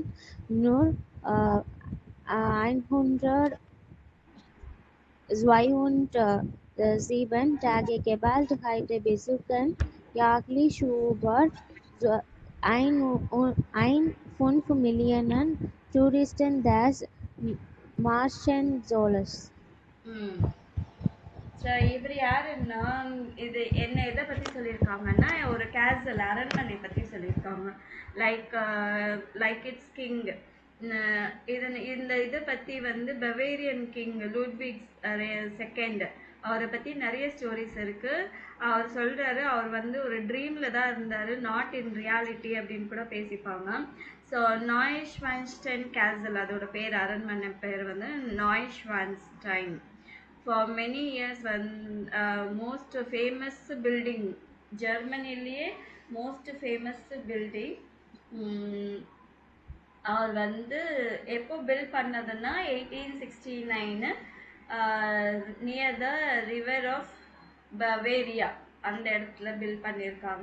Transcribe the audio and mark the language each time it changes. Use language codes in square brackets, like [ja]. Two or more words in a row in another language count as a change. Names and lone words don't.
[de] Nur 107 Tage geballt heute besuchen jährlich über 1,5 Millionen Touristen das Marschenzollers. [ta] ஸோ இவர் யாருன்னா, இது என்ன எதை பற்றி சொல்லியிருக்காங்கன்னா, ஒரு கேசல் அரண்மனை பற்றி சொல்லியிருக்காங்க. [en] like its king. [ta] இந்த இதை பற்றி வந்து [en] Bavarian king [ta] லூட்விக் செகண்ட் அவரை பற்றி நிறைய ஸ்டோரிஸ் இருக்குது. அவர் சொல்கிறாரு, அவர் வந்து ஒரு ட்ரீமில் தான் இருந்தார், [en] not in reality [ta] அப்படின்னு கூட பேசிப்பாங்க. ஸோ நாய்ஷ்வான்ஸ்டைன் கேசல், அதோட பேர் அரண்மனை பேர் வந்து நாய்ஷ்வான்ஸ்டைன். [en] For many years most famous building, ஜெர்மனிலேயே most famous building. [ta] அவர் வந்து எப்போ பில்ட் பண்ணதுன்னா 1869 [en] near the river of Bavaria [ta] அந்த இடத்துல பில்ட் பண்ணியிருக்காங்க.